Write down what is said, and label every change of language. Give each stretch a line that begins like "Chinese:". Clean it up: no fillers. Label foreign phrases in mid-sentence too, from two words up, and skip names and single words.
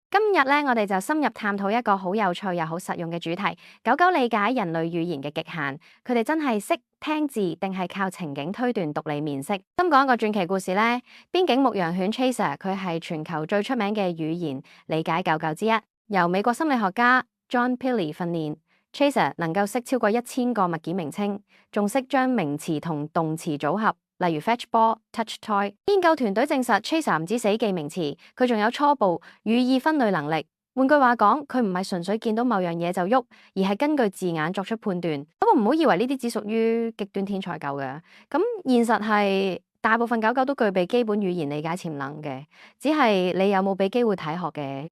Cantonese: 今日咧，我哋就深入探討一個好有趣又好實用嘅主題：狗狗理解人類語言嘅極限，佢哋真係識聽字，定係靠情景推斷讀你面色？咁講一個傳奇故事咧，邊境牧羊犬 Chaser 佢係全球最出名嘅語言理解狗狗之一，由美國心理學家John Pilley 訓練 Chaser 能夠識超過1000個物件名稱，仲識將名詞同動詞組合，例如
English: fetch ball、 touch toy。
Cantonese: 研究團隊證實 Chaser 唔止死記名詞，佢仲有初步語義分類能力。換句話講，佢唔係純粹見到某樣嘢就喐，而係根據字眼作出判斷。不過唔好以為呢啲只屬於極端天才狗嘅，咁現實係大部分狗狗都具備基本語言理解潛能嘅，只係你有冇俾機會睇學嘅。